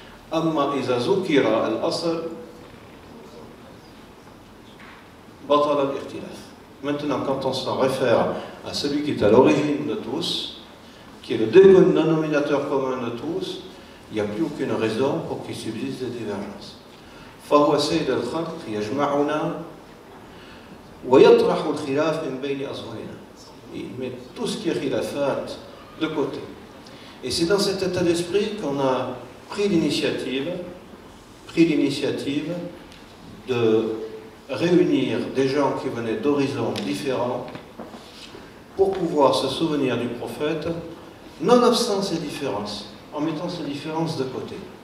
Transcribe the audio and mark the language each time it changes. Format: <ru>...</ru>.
<ar>Amma iza zukira al-asl, batala al-ikhtilaf.</ar> <fr>Maintenant, quand on se réfère à celui qui est à l'origine de tous, qui est le dénominateur commun de tous, il n'y a plus aucune raison pour qu'il subsiste des divergences.</fr> <ar>فهو سيد الخلق يجمعنا ويطرح الخلاف من بين أظهرنا.</ar> <fr>il met tout ce qui est khilafat de côté. Et c'est dans cet état d'esprit qu'on a pris l'initiative de réunir des gens qui venaient d'horizons différents pour pouvoir se souvenir du prophète, nonobstant ces différences, en mettant ces différences de côté.</fr>